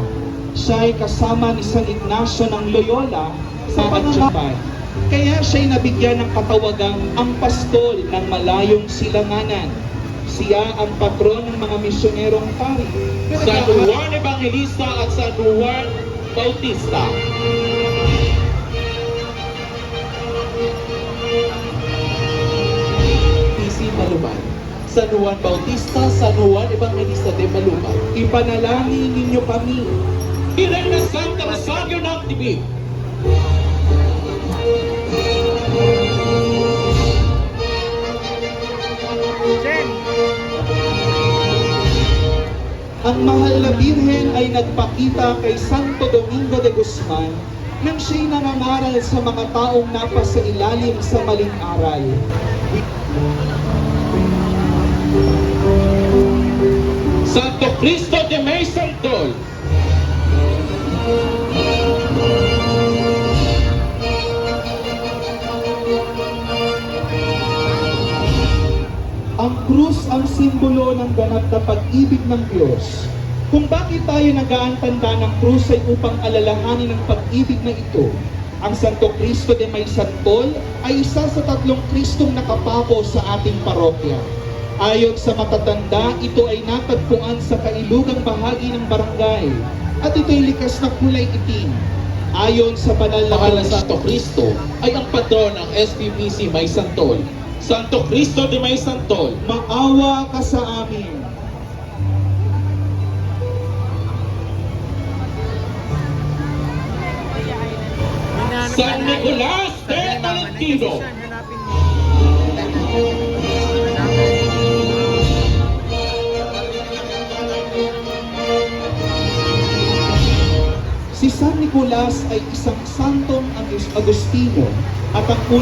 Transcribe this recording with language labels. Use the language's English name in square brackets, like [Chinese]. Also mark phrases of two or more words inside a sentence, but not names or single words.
[Filipino] Siya ay kasama ni San Ignacio ng Loyola sa pananampalataya. Kaya siya'y nabigyan ng katawagang ang pastol ng malayong silanganan. Siya ang patron ng mga misyonerong pari. San Juan Evangelista at San Juan Bautista. PC Malumay, San Juan Bautista, San Juan Evangelista de Malumay. Ipanalangin ninyo kami. Iray na Santa Rosario ng Tibig. Ang mahal na Birhen ay nagpakita kay Santo Domingo de Guzman nang siya'y nangangaral sa mga taong napasa ilalim sa maling aral. Santo Cristo de May Santol, Ang krus ang simbolo ng ganap na pag-ibig ng Diyos. Kung bakit tayo nag-aantanda ng krus ay upang alalahanin ang pag-ibig na ito. Ang Santo Cristo de May Santol ay isa sa tatlong Kristong nakapako sa ating parokya. Ayon sa matatanda, ito ay natagpuan sa kailugang bahagi ng barangay at ito'y likas na kulay itim. Ayon sa banal na Mahal na Santo Cristo ay ang patron ng SPPC May Santol. Santo Cristo de May Santol, maawa ka sa amin. San Nicolas de Tolentino, Si San Nicolas ay isang santong Agustino at ang